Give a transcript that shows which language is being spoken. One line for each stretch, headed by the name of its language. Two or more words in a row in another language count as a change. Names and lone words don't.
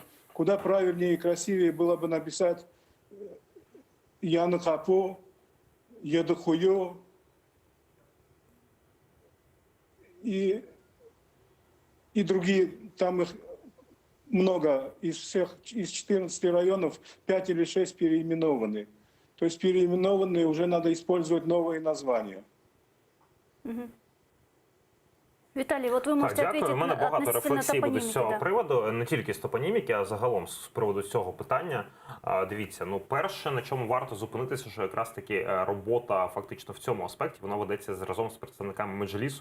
Russian: Куда правильнее и красивее было бы написать Яныкапу, Едыхую и другие, там их много, из 14 районов 5 или 6 переименованы. То есть переименованные уже надо использовать новые названия.
Ukrainian: Віталій, от ви можете Дякую. У мене багато
Russian: относительно
Ukrainian: рефлексій буде з
Russian: топоніміки,
Ukrainian: цього
Russian: да.
Ukrainian: приводу, не тільки з топоніміки, а загалом з приводу цього питання. Дивіться, ну перше, на чому варто зупинитися, що якраз таки робота фактично в цьому аспекті, вона ведеться разом з представниками Меджлісу.